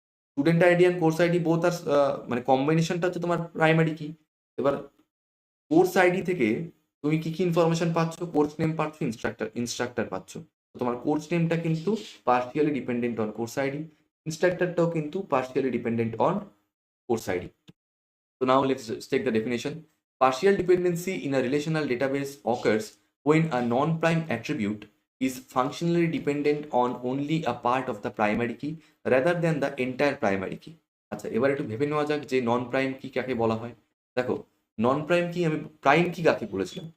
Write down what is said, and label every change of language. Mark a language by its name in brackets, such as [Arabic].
[Bangla] Student ID and course ID both আর মানে কম্বিনেশনটা হচ্ছে তোমার প্রাইমারি কি। এবার কোর্স আইডি থেকে তুমি কি কি ইনফরমেশন পাচ্ছ? কোর্স নেম পাচ্ছ, ইনস্ট্রাক্টর পাচ্ছ। তো তোমার কোর্স নেমটা কিন্তু [English] partially dependent on course ID, [Bangla] ইনস্ট্রাক্টরটাও কিন্তু partially dependent on course ID. [English] So now let's just take the definition. Partial dependency in a relational database occurs when a non-prime attribute is functionally dependent on only a part of the primary key rather than the entire primary key. [Bangla] আচ্ছা, এবার একটু ভেবে নেওয়া যাক যে নন prime কি কাকে বলা হয়। দেখো, নন প্রাইম কি, আমি প্রাইম কি কাকে বলেছিলাম?